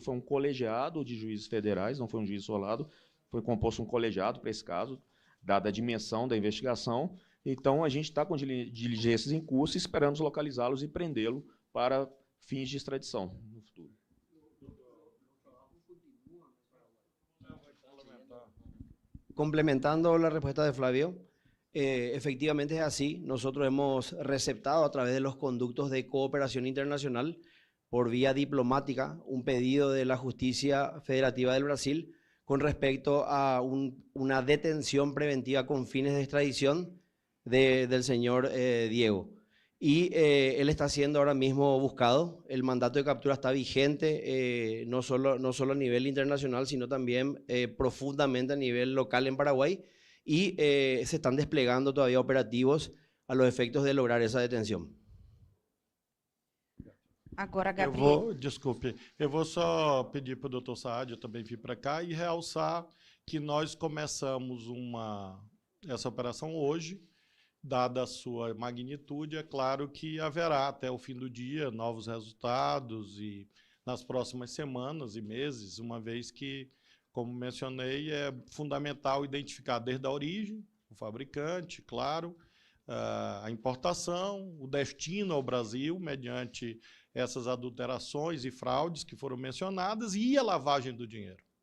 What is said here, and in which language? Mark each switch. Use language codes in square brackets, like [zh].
[pt] Foi um colegiado de juízes federais, não foi um juiz isolado, foi composto um colegiado para esse caso, dada a dimensão da investigação. Então, a gente está com diligências em curso e esperamos localizá-los e prendê-lo para fins de extradição no futuro. [es] Complementando la respuesta de Flavio, efectivamente es así. Nosotros hemos receptado a través de los conductos de cooperación internacional por vía diplomática un pedido de la Justicia Federativa del Brasil con respecto a una detención preventiva con fines de extradición del señor Diego. Y él está siendo ahora mismo buscado. El mandato de captura está vigente, no solo a nivel internacional, sino también profundamente a nivel local en Paraguay. Y se están desplegando todavía operativos a los efectos de lograr esa detención. [pt] Agora, Gabriel. Desculpe, eu vou só pedir para o doutor Saad, eu também vim para cá, e realçar que nós começamos essa operação hoje. Dada a sua magnitude, é claro que haverá até o fim do dia novos resultados e nas próximas semanas e meses, uma vez que, como mencionei, é fundamental identificar desde a origem, o fabricante, claro, a importação, o destino ao Brasil, mediante essas adulterações e fraudes que foram mencionadas, e a lavagem do dinheiro.